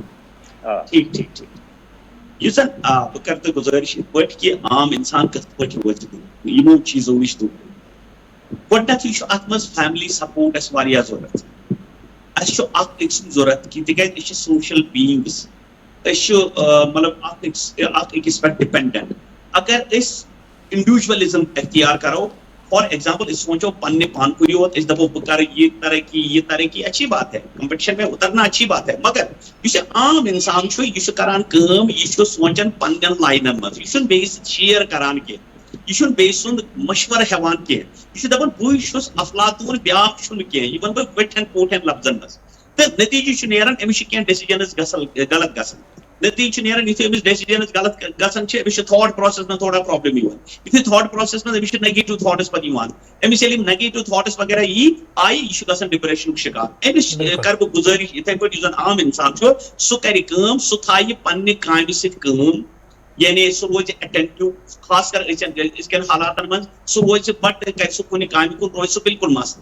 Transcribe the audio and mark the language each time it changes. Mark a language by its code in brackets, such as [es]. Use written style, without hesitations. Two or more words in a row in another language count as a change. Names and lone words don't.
[ks] ٹھیٖک یُس زن بہٕ کرٕ تۄہہِ گُزٲرِش یِتھ پٲٹھۍ کہِ عام اِنسان کِتھ پٲٹھۍ روزِ دوٗر یِمو چیٖزو نِش دوٗر گۄڈٕنیتھٕے چھُ اتھ منٛز [en] family support [ks] اَسہِ واریاہ ضوٚرتھ اَسہِ چھُ اکھ أکۍ سُنٛد ضوٚرتھ کہِ تِکیازِ أسۍ چھِ [en] social beings [ks] أسۍ چھِ مطلب اکھ أکِس پٮ۪ٹھ ڈِپینڈنٹ اگر أسۍ انڈیوجولزم اختیار کرو [en] for example [ks] أسۍ سونچو پننہِ پان کُے یوت أسۍ دپو بہٕ کرٕ یہ [ur] ترقی اچھی بات ہے کمپٹیشن میں اترنا اچھی بات ہے [ks] مگر یُس یہِ عام انسان چھُ یہِ چھُ کران کٲم یہِ چھُ سونچان پننٮ۪ن لاینن منٛز یہِ چھُنہٕ بیٚیِس سۭتۍ شِیر کران کینٛہہ یہِ چھُنہٕ بیٚیہِ سُنٛد مشورٕ ہٮ۪وان کینٛہہ یہِ چھُ دپان بٕے چھُس افلاطوٗن بیٛاکھ چھُنہٕ کینٛہہ یہِ ونہٕ بہٕ وٕٹھٮ۪ن پوٹھٮ۪ن لفظن منٛز تہٕ نتیٖجہِ چھُ نیران أمِس چھِ کینٛہہ ڈیسِجنز غلط گژھان نتیٖجہِ چھُ نیران یُتھُے أمِس ڈیسِجنز غلط گژھان چھِ أمِس چھِ [en] thought process [ks] منٛز تھوڑا پرابلم یِوان یُتھُے [en] thought process [ks] منٛز أمِس چھِ [en] negative thoughts [ks] پتہٕ یِوان أمِس ییٚلہِ یِم [en] negative thoughts [ks] وغیرہ یی آیہِ یہِ چھُ گژھان ڈپریشنُک شِکار أمِس کرٕ بہٕ گُزٲرِش یِتھٕے پٲٹھۍ یُس زن عام اِنسان چھُ سُہ کرِ کٲم سُہ تھایہِ پننہِ کامہِ سۭتۍ کٲم یعنی سُہ روزِ اٹینٹِو خاص کر أزکٮ۪ن حالاتن منٛز سُہ روزِ بٹ کرِ سُہ کُنہِ کامہِ کُن روزِ سُہ بالکل مسلہٕ.